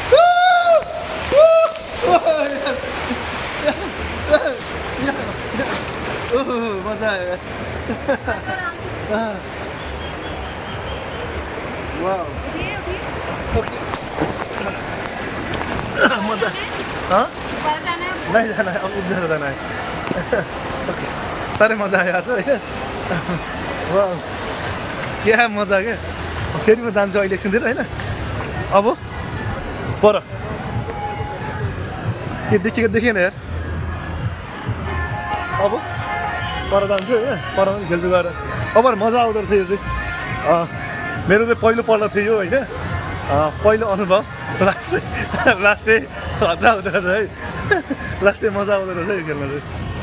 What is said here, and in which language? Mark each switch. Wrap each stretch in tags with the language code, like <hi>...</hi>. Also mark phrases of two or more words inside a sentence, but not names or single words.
<ne>मजा आयो</ne> <hi>वाओ मजा हाँ नहीं जाना है अब उधर जाना है</hi> <ne>सारे मजा आयो</ne> <hi>आज वाह क्या मजा क्या</hi> <ne>फेरि म जान्छु अहिले एकछिनतिर होइन अब पर के देखेको देखेन यार अब पर जान्छु होइन पर पनि खेल्छु गएर अब मजा आउँदो रहेछ यो चाहिँ मेरो चाहिँ पहिलोपल्ट थियो यो होइन पहिलो अनुभव लास्टै हल्ला हुँदो रहेछ है लास्टै मजा आउँदो रहेछ यो खेल्न चाहिँ</ne>